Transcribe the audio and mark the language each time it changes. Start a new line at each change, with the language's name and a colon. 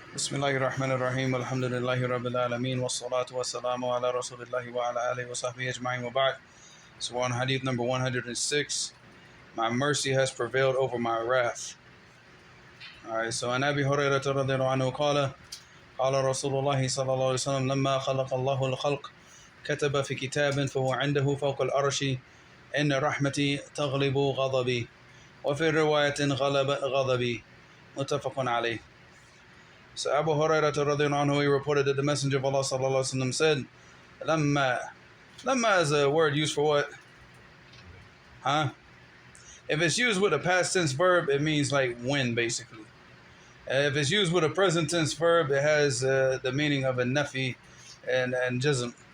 Arabic: بسم الله الرحمن الرحيم الحمد لله رب العالمين والصلاة والسلام على رسول الله وعلى آله وصحبه أجمعين وبعد.
English: So on Hadith number 106, my mercy has prevailed over my wrath. Alright, so
Arabic: عن أبي هريرة رضي الله عنه قال قال رسول الله صلى الله عليه وسلم لما خلق الله الخلق كتب في كتاب فهو عنده فوق العرش إن رحمتي تغلب غضبي وفي رواية غلب غضبي متفق عليه.
English: So Abu Hurairah
Arabic: radhiyallahu anhu,
English: he reported that the Messenger of Allah
Arabic: sallallahu alaihi wasallam
English: said, "Lamma, lamma is a word used for what? Huh? If it's used with a past tense verb, it means like when, basically. If it's used with a present tense verb, it has the meaning of a nafi and jazm.